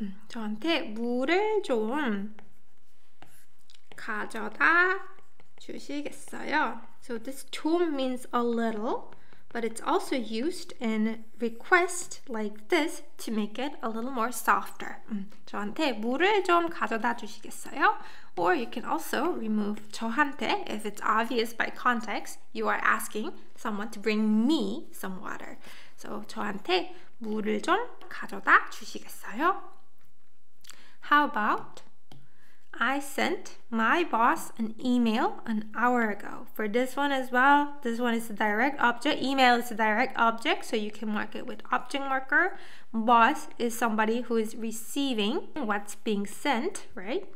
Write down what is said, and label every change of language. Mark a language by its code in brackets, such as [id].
[ko] 저한테 물을 좀 가져다 주시겠어요? [en] So this 좀 means a little, but it's also used in request like this to make it a little more softer. [ko] 저한테 물을 좀 가져다 주시겠어요? [en] Or you can also remove 저한테 if it's obvious by context. You are asking someone to bring me some water. [ko] So 저한테 물을 좀 가져다 주시겠어요? [en] How about I sent my boss an email an hour ago. For this one as well, this one is the direct object. Email is the direct object, so you can mark it with object marker. Boss is somebody who is receiving what's being sent, right?